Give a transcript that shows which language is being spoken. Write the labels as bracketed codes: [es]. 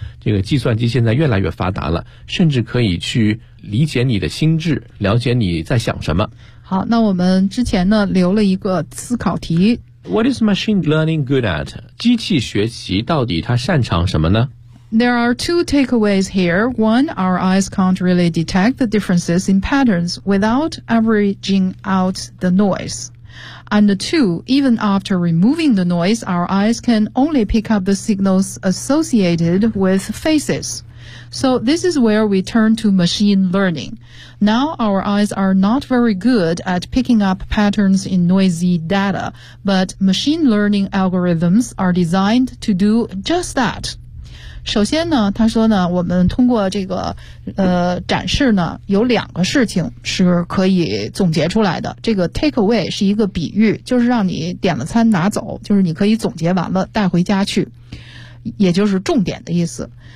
[zh] 这个计算机现在越来越发达了，甚至可以去理解你的心智，了解你在想什么。好，那我们之前呢留了一个思考题。 [en] What is machine learning good at? [zh] 机器学习到底它擅长什么呢？ [en] There are two takeaways here. One, our eyes can't really detect the differences in patterns without averaging out the noise. And two, even after removing the noise, our eyes can only pick up the signals associated with faces. So this is where we turn to machine learning. Now our eyes are not very good at picking up patterns in noisy data, but machine learning algorithms are designed to do just that. [zh] 首先呢，他说呢，我们通过这个展示呢，有两个事情是可以总结出来的。这个 take away 是一个比喻，就是让你点了餐拿走，就是你可以总结完了带回家去，也就是重点的意思。